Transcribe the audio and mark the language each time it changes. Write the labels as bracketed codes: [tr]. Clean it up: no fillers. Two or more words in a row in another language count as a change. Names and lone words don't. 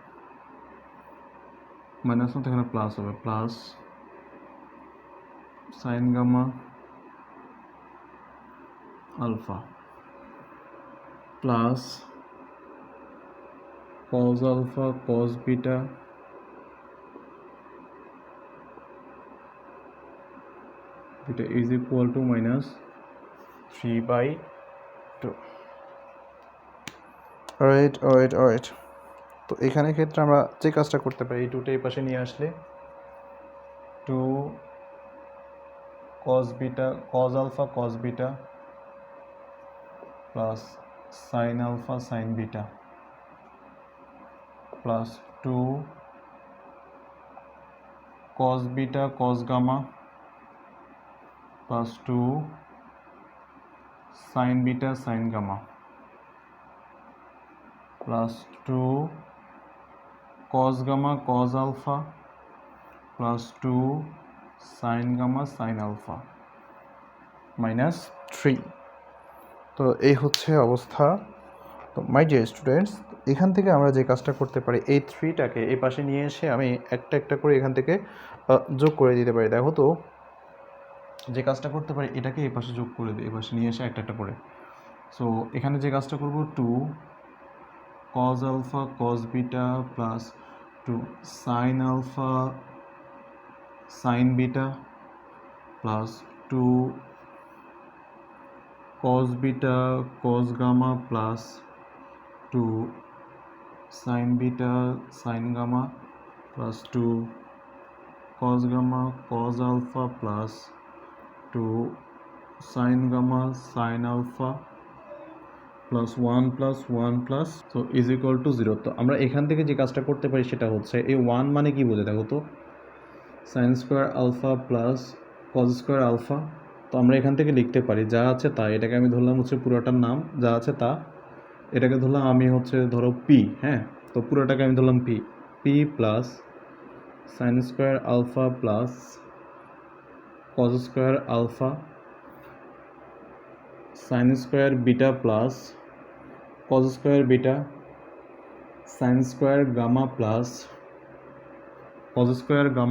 [en] মাইনাস [bn] মতো এখানে প্লাস হবে, [en] plus sin gamma alpha plus cos alpha cos beta is equal to -3/2। [bn] অলরাইট। তো এখানে ক্ষেত্রে আমরা যে কাজটা করতে পারি, এই টুটা এই পাশে নিয়ে আসলে [en] 2 cos beta cos alpha cos beta plus sin alpha sin beta plus 2 cos beta cos gamma plus 2 sin beta sin gamma plus 2 cos gamma cos alpha plus 2 sin gamma sin alpha -3। [bn] তো এই হচ্ছে অবস্থা। তো [en] my dear students, [bn] এখান থেকে আমরা যে কাজটা করতে পারি, এই 3টাকে এই পাশে নিয়ে এসে আমি একটা একটা করে এখান থেকে যোগ করে দিতে পারি। দেখো তো, যে কাজটা করতে পারি, এটাকে এই পাশে যোগ করে দিই, এই পাশে নিয়ে এসে একটা একটা করে। [en] সো [bn] এখানে যে কাজটা করব, [en] 2 cos alpha cos beta plus 2 sin alpha sin beta plus 2 cos beta cos gamma plus 2 sin beta sin gamma plus 2 cos gamma cos alpha plus 2 sin gamma sin alpha plus 1 plus 1 plus so is equal to 0. [bn] তো আমরা এখান থেকে যে কাজটা করতে পারি সেটা হচ্ছে, এই 1 মানে কি বোঝে দেখো তো, [en] sine square alpha plus cos square alpha. [bn] তো আমরা এখান থেকে লিখতে পারি যা আছে তা, এটাকে আমি ধরলাম হচ্ছে পুরোটার নাম, যা আছে তা, এটাকে ধরলাম আমি হচ্ছে ধরো পি, হ্যাঁ, তো পুরোটাকে আমি ধরলাম পি, [en] P plus sine square alpha plus cos square alpha sine square beta plus cos square beta sine square gamma plus cos square gamma [bn] প্লাস cos স্কোয়ার গামা।